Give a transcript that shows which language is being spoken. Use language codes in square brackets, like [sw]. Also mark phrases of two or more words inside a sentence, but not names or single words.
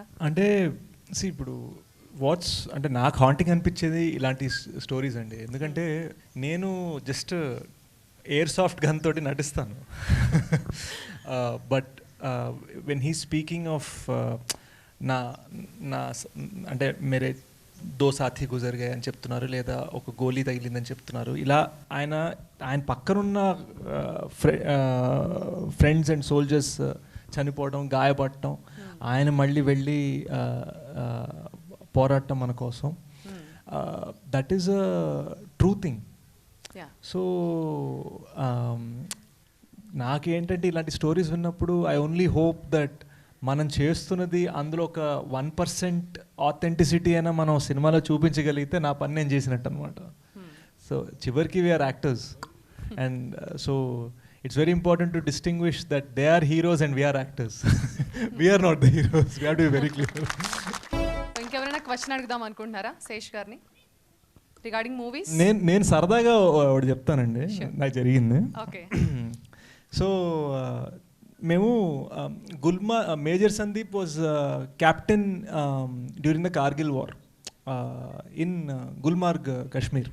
[te] అంటే ఇప్పుడు అంటే నాకు హాంటింగ్ అనిపించేది ఇలాంటి స్టోరీస్ అండి. ఎందుకంటే నేను జస్ట్ [en] air soft gun [te] తోటి నటిస్తాను. [en] But when he speaking of [te] నా అంటే [hi] मेरे 2 साथी गुज़र गए [te] అని చెప్తున్నారు, లేదా ఒక గోలీ తగిలిందని చెప్తున్నారు. ఇలా ఆయన పక్కనున్న [en] friends and soldiers [te] చనిపోవడం, గాయపడటం, ఆయన మళ్ళీ వెళ్ళి పోరాటం మన కోసం, [en] That is a true thing. [te] సో నాకేంటంటే ఇలాంటి స్టోరీస్ విన్నప్పుడు [en] I only hope that [te] మనం చేస్తున్నది అందులో ఒక 1% ఆథెంటిసిటీ అయినా మనం సినిమాలో చూపించగలిగితే నా పని నేను చేసినట్టు అనమాట. [en] సో చివరికి we're actors and so it's very important to distinguish that they are heroes and we're actors. We're not the heroes, we have to be very clear. [te] ఇంకెవరైనా క్వశ్చన్ అడుగుదాం అనుకుంటున్నారా శేష్ గారిని [en] regarding movies? [te] నేను సరదాగా ఒకటి చెప్తానండి నాకు జరిగింది. ఓకే. [en] సో మేము Major Sandeep was captain during the Kargil war in Gulmarg, Kashmir.